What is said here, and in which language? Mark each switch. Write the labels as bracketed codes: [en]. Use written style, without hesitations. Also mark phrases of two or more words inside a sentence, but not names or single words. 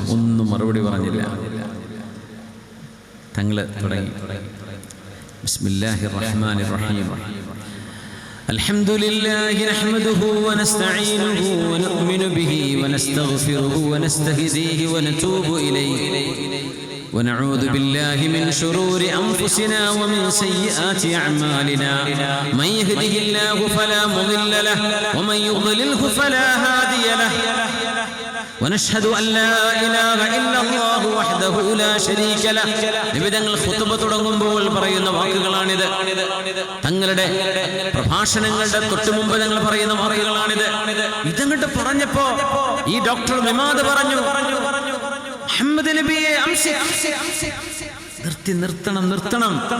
[ml] ഒന്നും മറുപടി പറഞ്ഞില്ല. തങ്ങൾ തുടങ്ങി, [ar] بسم الله الرحمن الرحيم الحمد لله نحمده ونستعينه ونؤمن به ونستغفره ونستهديه ونتوب إليه ونعوذ بالله من شرور أنفسنا ومن سيئات أعمالنا من يهده الله فلا مضل له ومن يضلله فلا هادي له ونشهد أن لا إله إلا الله وحده لا شريك له. [ml] നിബിധങ്ങൾ ഖുതുബ തുടങ്ങുമ്പോൾ പറയുന്ന വാക്കുകളാണിത്. തങ്ങളുടെ പ്രഭാഷണങ്ങളുടെ തൊട്ടു മുമ്പ് ഞങ്ങൾ പറയുന്ന വാക്കുകളാണിത്. ഇതങ്ങോട്ട് പറഞ്ഞപ്പോ ഈ ഡോക്ടർ ദിമാദ് പറഞ്ഞു, മുഹമ്മദ് നബിയെ നിർത്തണം.